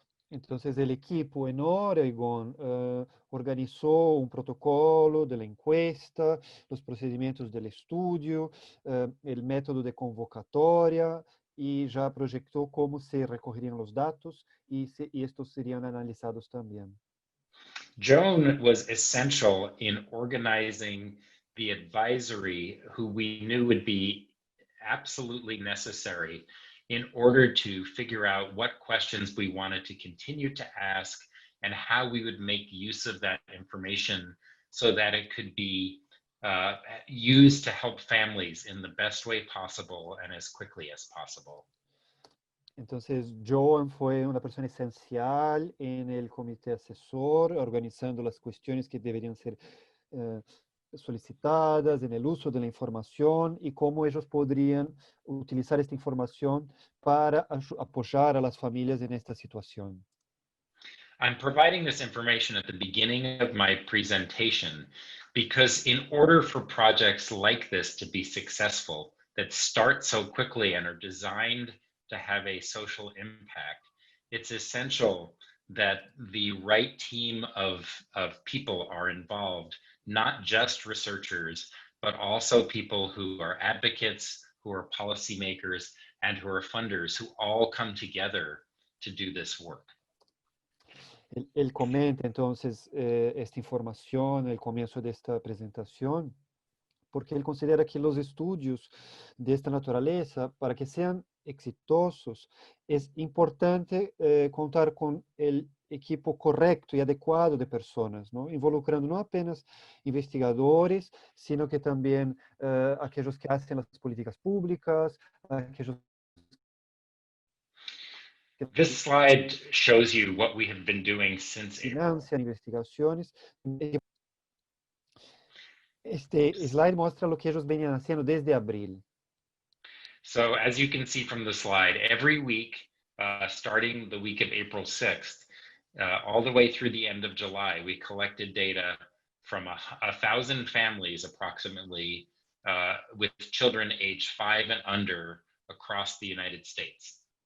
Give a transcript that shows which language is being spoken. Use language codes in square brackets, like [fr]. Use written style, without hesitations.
[es] Entonces el equipo en Oregon organizó un protocolo de la encuesta, los procedimientos del estudio, el método de convocatoria y ya proyectó cómo se recogerían los datos y estos serían analizados también. [en] Joan was essential in organizing the advisory who we knew would be absolutely necessary in order to figure out what questions we wanted to continue to ask and how we would make use of that information so that it could be used to help families in the best way possible and as quickly as possible. [es] Entonces, Joan fue una persona esencial en el comité asesor, organizando las cuestiones que deberían ser solicitadas, en el uso de la información y cómo ellos podrían utilizar esta información para apoyar a las familias en esta situación. [en] I'm providing this information at the beginning of my presentation because in order for projects like this to be successful, that start so quickly and are designed to have a social impact, it's essential that the right team of people are involved, not just researchers, but also people who are advocates, who are policymakers, and who are funders, who all come together to do this work. [es] Él comenta entonces esta información al comienzo de esta presentación, porque él considera que los estudios de esta naturaleza, para que sean exitosos, es importante contar con el equipo correcto y adecuado de personas, ¿no? Involucrando no apenas investigadores, sino que también aquellos que hacen las políticas públicas, aquellos [en] This slide shows you what we have been doing since April. [es] financian investigaciones. Este slide muestra lo que ellos venían haciendo desde abril. [en] So as you can see from the slide, every week, starting the week of April 6th, all the way through the end of July, we collected data from 1,000 families approximately with children aged 5 and under across the United States.